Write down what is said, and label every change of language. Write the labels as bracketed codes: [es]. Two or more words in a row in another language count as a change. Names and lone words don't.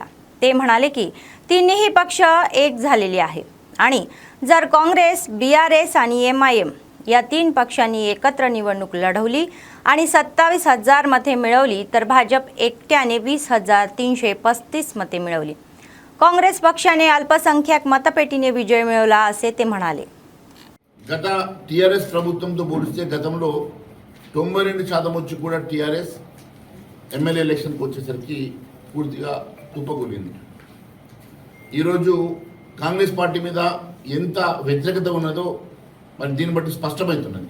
[mr] ते म्हणाले की तिन्ही पक्ष एक झालेले आहे आणि जर काँग्रेस, बीआरएस आणि एमआयएम या 3 पक्षांनी एकत्र निवडणूक लढवली आणि 27,000 मते मिळवली तर भाजप एकट्याने 20,335 मते मिळवली. काँग्रेस पक्षाने अल्पसंख्याक मतपेटीने विजय मिळवला असे ते म्हणाले. [te] గత టీఆర్ఎస్ ప్రభుత్వంతో పోలిస్తే గతంలో 92% వచ్చి కూడా టీఆర్ఎస్ [en] MLA electionకి [te] వచ్చేసరికి పూర్తిగా కుప్పకూలింది. ఈరోజు కాంగ్రెస్ పార్టీ మీద ఎంత వ్యతిరేకత ఉన్నదో మరి దీన్ని బట్టి స్పష్టమవుతున్నది.